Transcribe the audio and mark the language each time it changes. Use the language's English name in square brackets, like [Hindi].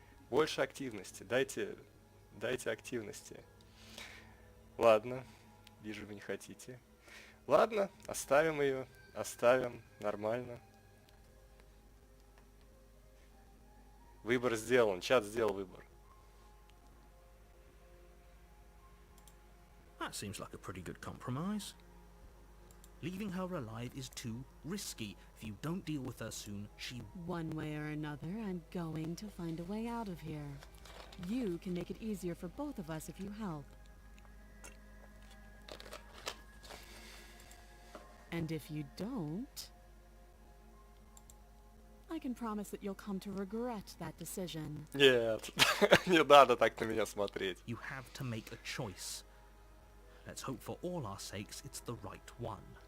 [Russian] Больше активности, дайте активности. Ладно, вижу, вы не хотите. Ладно, оставим ее, нормально. Выбор сделан, чат сделал выбор. [English] That seems like a pretty good compromise. Leaving her alive is too risky. If you don't deal with her soon, she... One way or another, I'm going to find a way out of here. You can make it easier for both of us if you help. And if you don't, I can promise that you'll come to regret that decision. [Russian] Нет, не надо так на меня смотреть. [English] You have to make a choice. Let's hope for all our sakes it's the right one.